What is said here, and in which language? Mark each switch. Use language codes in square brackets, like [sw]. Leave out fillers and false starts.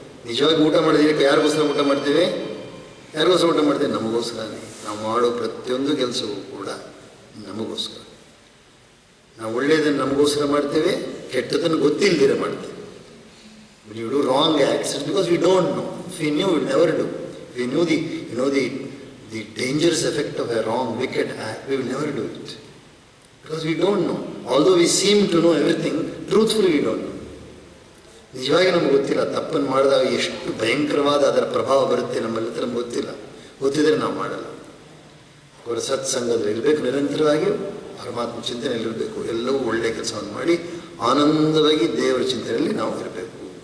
[kn] ನಿಜವಾಗಿ ಊಟ ಮಾಡಿದ್ದೀರಿ, ಯಾರಿಗೋಸ್ಕರ ಊಟ ಮಾಡ್ತೀವಿ? ಯಾರಿಗೋಸ್ಕರ ಊಟ ಮಾಡ್ತೀವಿ? ನಮಗೋಸ್ಕರನೇ. ನಾವು ಮಾಡೋ ಪ್ರತಿಯೊಂದು ಕೆಲಸವೂ ಕೂಡ ನಮಗೋಸ್ಕರ. ನಾವು ಒಳ್ಳೆಯದನ್ನು ನಮಗೋಸ್ಕರ ಮಾಡ್ತೇವೆ, ಕೆಟ್ಟದನ್ನು ಗೊತ್ತಿಲ್ಲದಿರ ಮಾಡ್ತೇವೆ. [en] You do wrong acts because we don't know. If we knew, will never do. If we knew the dangerous effect of a wrong, wicked act, we will never do it. Because we don't know. Although we seem to know everything, truthfully we don't know. [kn] ನಿಜವಾಗಿ ನಮ್ಗೆ ಗೊತ್ತಿಲ್ಲ ತಪ್ಪನ್ನು ಮಾಡಿದಾಗ ಎಷ್ಟು ಭಯಂಕರವಾದ ಅದರ ಪ್ರಭಾವ ಬರುತ್ತೆ ನಮ್ಮಲ್ಲಿ, ನಮ್ಗೆ ಗೊತ್ತಿಲ್ಲ. ಗೊತ್ತಿದ್ರೆ ನಾವು ಮಾಡಲ್ಲ. ಅವರ ಸತ್ಸಂಗದಲ್ಲಿ ಇರಬೇಕು, ನಿರಂತರವಾಗಿ ಪರಮಾತ್ಮ ಚಿಂತನೆಯಲ್ಲಿರಬೇಕು. ಎಲ್ಲವೂ ಒಳ್ಳೆಯ ಕೆಲಸವನ್ನು ಮಾಡಿ ಆನಂದವಾಗಿ ದೇವರ ಚಿಂತನೆಯಲ್ಲಿ ನಾವು ಇರಬೇಕು.